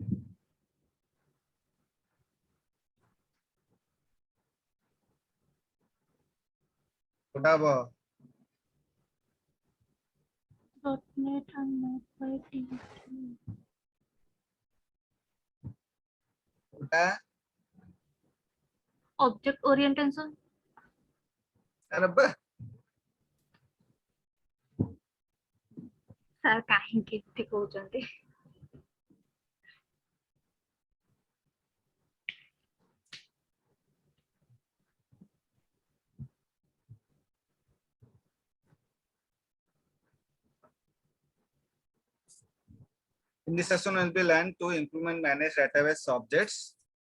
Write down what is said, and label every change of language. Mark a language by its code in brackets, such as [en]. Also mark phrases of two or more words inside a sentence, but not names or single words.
[en] Whatever. .NET and not by TSQL. Object orientation. सर काहेकि एते कहउचंती In this session, we'll be learned to implement managed database objects.